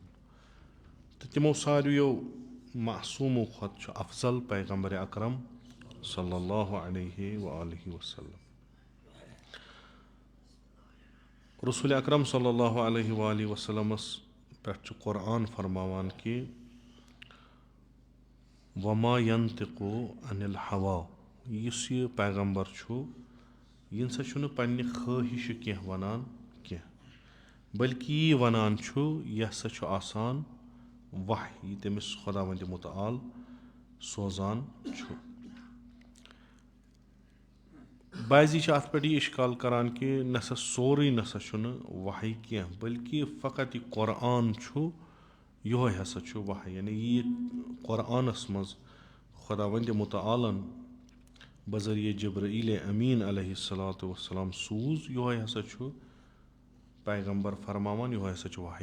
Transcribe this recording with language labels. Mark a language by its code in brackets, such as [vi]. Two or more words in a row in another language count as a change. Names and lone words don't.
[ks] تہٕ تِمو سارِیو معصوٗمو خۄد افضل پیغمبر اکرم [ar] صلی اللہ علیہ وسلم. [ks] رسوٗل اکرم [ar] صلی اللہ علیہ وسلم [ks] پیٚٹھ قرآن فرماوان کہ [ar] وما ينطق عن الهوى, [ks] یُس یہ پیغمبر چھِ ن سا پننہِ خواہش کہہ ونان کہہ، بلکہ یہ ونان یہ سا آسان وحی تمِس خداوند متعال سوزان. باضے اَتھ پیٚٹھ اشکال کران کہ نہ سا سورے نہ سا وحی کہہ، بلکہ فقط یہ قرآن یوہ ہسا وحی، یعنی یہ قرآنس منز خداوند متعالن بذریعہ جبریل امین [ar] عليه الصلاة والسلام [ks] سوٗز، یوہ ہسا پیغمبر فرماوان، یوہ ہسا وحی.